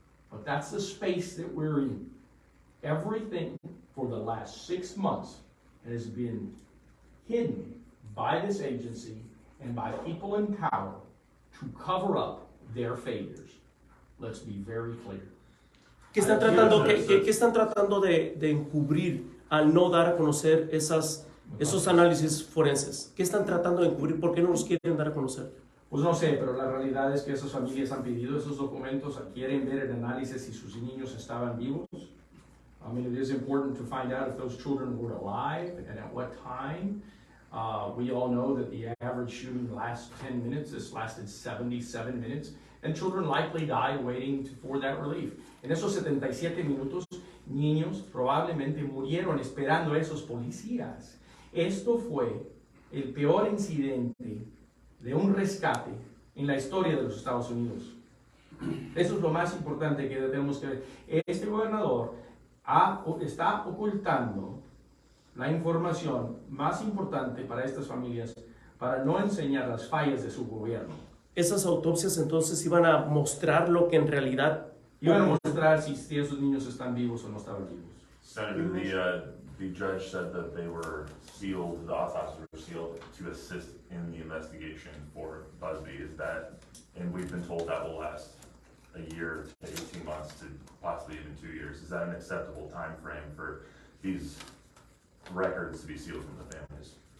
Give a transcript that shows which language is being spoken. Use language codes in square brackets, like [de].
[en] But that's the space that we're in. Everything for the last 6 months has been hidden by this agency and by people in power to cover up their failures. Let's be very clear. [es] ¿Qué están tratando de encubrir al no dar a conocer esos análisis forenses? ¿Qué están tratando de encubrir? ¿Por qué no los quieren dar a conocer? Pues no sé, pero la realidad es que esas familias han pedido esos documentos, quieren ver el análisis si sus niños estaban vivos. [en] I mean, it is important to find out if those children were alive and at what time. We all know that the average shooting lasts 10 minutes. This lasted 77 minutes. And children likely died waiting for that relief. [es] En esos 77 minutos, niños probablemente murieron esperando a esos policías. Esto fue el peor incidente de un rescate en la historia de los Estados Unidos. Eso es lo más importante que tenemos que ver. Este gobernador está ocultando la información más importante para estas familias para no enseñar las fallas de su gobierno. Esas autopsias entonces iban a mostrar lo que en realidad iban a mostrar si esos niños están vivos o no estaban vivos. [en] Senator, the judge said that they were sealed, the autopsies were sealed to assist in the investigation for Busby. Is that, and we've been told that will last a year to 18 months to possibly even 2 years. Is that an acceptable time frame for these records to be sealed from the families?